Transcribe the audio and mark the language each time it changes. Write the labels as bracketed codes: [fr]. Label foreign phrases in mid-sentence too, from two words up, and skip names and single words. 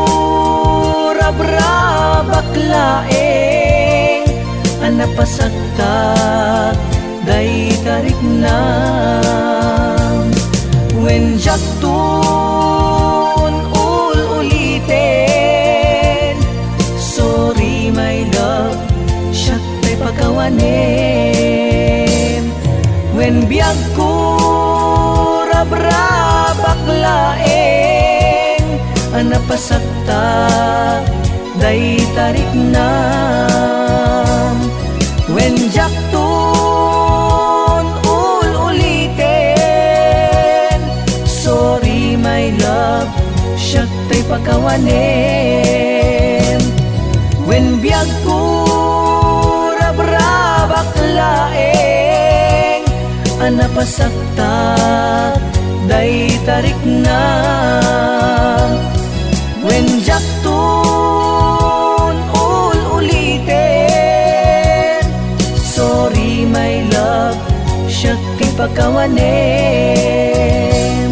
[ilo] rabrabak laeng, anapasakta day tarik na. Wen jak tun ulitin, [en] sorry my love, [ilo] siyak tay pagkawanin. Wen biyag ko rabrabak laeng, anapasakta day tarik na. Wen jak tun ulitin, [en] sorry my love, [ilo] siyak tay pagkawanin. Wen biyag ko rabrabak laeng, anapasakta day tarik na. Wen jak tun ulitin, [en] sorry my love, [ilo] siyak tay pagkawanin.